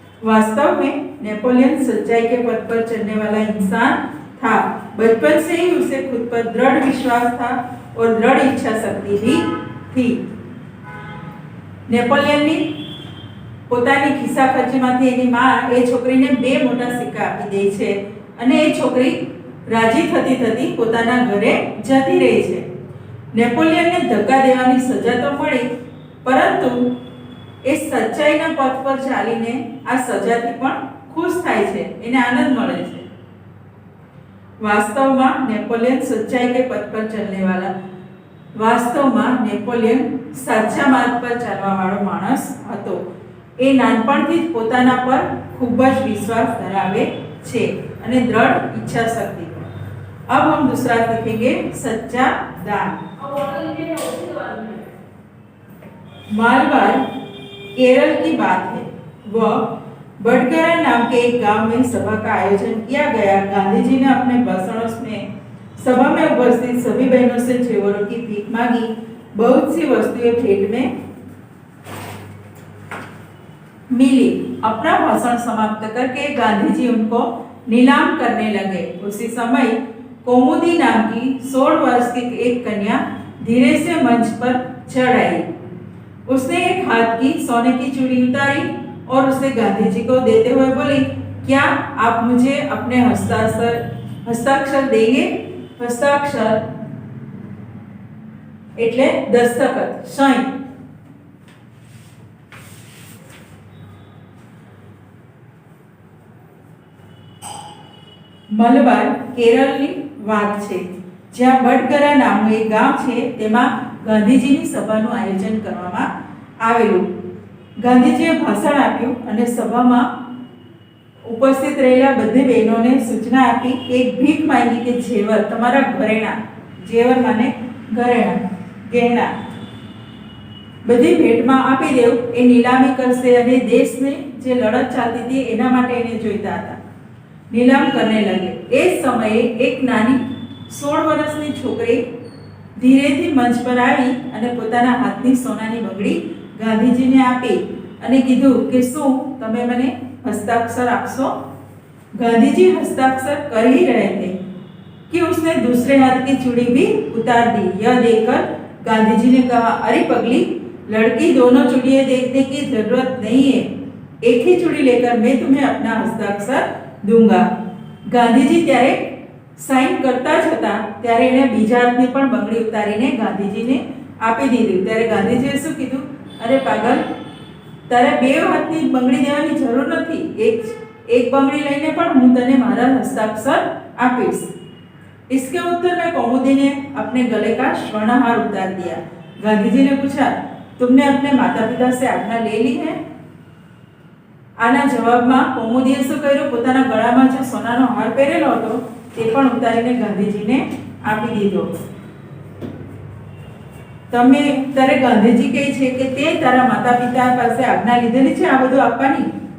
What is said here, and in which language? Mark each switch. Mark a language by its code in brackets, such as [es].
[hi] वास्तव में नेपोलियन सच्चाई के पथ पर चलने वाला इंसान था. बचपन से ही उसे खुद पर दृढ़ विश्वास था और दृढ़ इच्छा शक्ति भी थी. [gu] નેપોલિયનની પોતાની ખિસ્સા ખર્ચીમાંથી એની માં એ છોકરીને 2 મોટા સિક્કા આપી દે છે અને એ છોકરી રાજી થતી થતી પોતાના ઘરે જતી રહી છે. નેપોલિયનને ધક્કા દેવાની સજા તો મળી, પરંતુ એ સચ્ચાઈના પથ પર ચાલીને આ સજાથી પણ ખુશ થાય છે, એને આનંદ મળે છે. વાસ્તવમાં નેપોલિયન [hi] સચ્ચાઈ કે પથ પર ચલને વાળા [gu] વાસ્તવમાં નેપોલિયન સાચા માર્ગ પર ચાલવા વાળો માણસ હતો. એ નાનપણથી જ પોતાના પર ખૂબ જ વિશ્વાસ ધરાવે છે અને દ્રઢ ઈચ્છા શક્તિ. [hi] अब हम दूसरा सीखेंगे सच्चा दान. मालवार केरल की बात है. वह बडगरा नाम के एक गांव में सभा का आयोजन किया गया. गांधी जी ने अपने भाषणों में सभा में उपस्थित सभी बहनों से जेवरों की भीख मांगी. बहुत सी वस्तुएं भेंट में मिली. अपना भाषण समाप्त करके गांधी जी उनको नीलाम करने लगे. उसी समय कौमुदी नाम की 16 वर्ष की एक कन्या धीरे से मंच पर चढ़ आई. उसने एक हाथ की सोने की चूड़ी उतारी और उसे गांधी जी को देते हुए बोली, क्या आप मुझे अपने हस्ताक्षर देंगे? [gu] हस्ताक्षर એટલે દસ્તખત, સહી. મલબાર કેરળની વાત છે, જ્યાં બડગરા નામનું એક ગામ છે, તેમાં ગાંધીજીની સભાનું આયોજન કરવામાં આવેલું. ગાંધીજીએ ભાષણ આપ્યું અને સભામાં ઉપસ્થિત રહેલા બધી બહેનોને સૂચના આપી કે એક ભીખ માંગી કે જેવર, તમારા ઘરેણા, જેવર માને ઘરેણા, ગહેણા, બધી ભેટમાં આપી દેવું. એ નીલામી કરશે અને દેશને જે લડત ચાલતી હતી એના માટે એને જોઈતા હતા. [hi] નીલામ કરને લગે. [gu] એ સમયે એક નાની 16 વર્ષની છોકરી ધીરેથી મંચ પર આવી અને પોતાના હાથની સોનાની બંગડી ગાંધીજીને આપી અને કીધું કે શું તમે મને हस्ताक्षर आपसो? [hi] गांधी जी हस्ताक्षर कर ही रहे थे कि उसने दूसरे हाथ की चूड़ी भी उतार दी. यह देखकर गांधी जी ने कहा, अरे पगली लड़की, दोनों चूड़ियां देखने की जरूरत नहीं है, एक ही चूड़ी लेकर मैं तुम्हें अपना हस्ताक्षर दूंगा. [gu] गांधीजी ત્યારે સાઈન કરતા જ હતા ત્યારે એણે બીજા હાથની પણ બંગડી ઉતારીને ગાંધીજીને આપી દીધી. ત્યારે ગાંધીજીએ શું કીધું, અરે પાગલ, તારે 2 હાથની બંગડી દેવાની જરૂર નથી, એક બંગડી લઈને પણ હું તને મારા હસ્તાક્ષર આપીશ. [hi] इसके उत्तर में कौमुदी ने अपने गले का स्वर्णहार उतार दिया. गांधी ने पूछा, तुमने अपने माता पिता से आज्ञा ले ली है? [gu] આના જવાબમાં કૌમુદીએ શું કર્યું, પોતાના ગળામાં જે સોનાનો હાર પહેરેલો હતો તે પણ ઉતારીને ગાંધીજીને આપી દીધો. ત્યારે ગાંધીજી કહે છે કે તે તારા માતા પિતા પાસે આજ્ઞા લીધેલી છે આ બધું આપવાની?